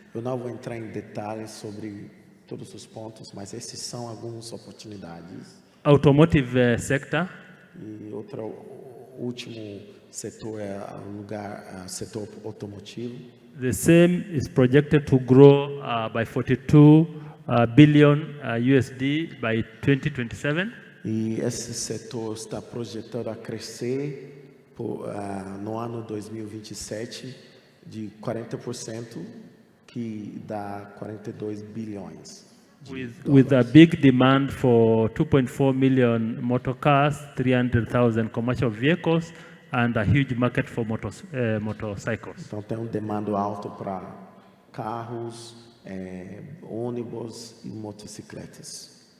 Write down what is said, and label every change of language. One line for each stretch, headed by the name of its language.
Portuguese: Eu não vou entrar em detalhes sobre todos os pontos, mas esses são algumas oportunidades.
English: Automotive sector.
Portuguese: E outro último setor é setor automotivo.
English: The same is projected to grow by 42 billion USD by 2027.
Portuguese: E esse setor está projetado a crescer no ano 2027 de 40%, que dá 42 bilhões.
English: With a big demand for 2.4 million motorcars, 300,000 commercial vehicles, and a huge market for motorcycles.
Portuguese: Então tem demanda alto para carros, ônibus e motocicletas.